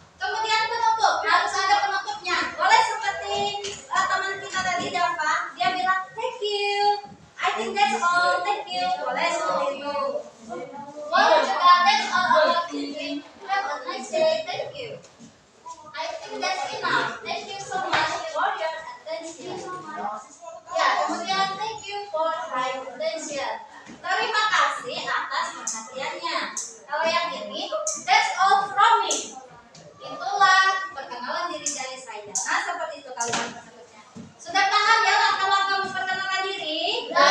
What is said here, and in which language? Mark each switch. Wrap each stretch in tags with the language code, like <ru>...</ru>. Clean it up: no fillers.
<id>Kemudian penutup, harus ada penutupnya. Boleh seperti teman kita tadi Dava, dia bilang</id> <en>thank you. I think that's all, thank you.</en> <id>Boleh seperti itu. Boleh juga</id> <en>that's all about me. Have a nice day, thank you. I think that's enough. Thank you so much for your attention.</en> <id>Ya, kemudian</id> <en>thank you for high attention.</en> <id>Terima kasih atas perhatiannya. Kalau yang ini,</id> <en>that's all from me.</en> <id>Itulah perkenalan diri dari saya. Nah, seperti itu kalimat berikutnya. Sudah paham ya langkah-langkah memperkenalkan diri?</id>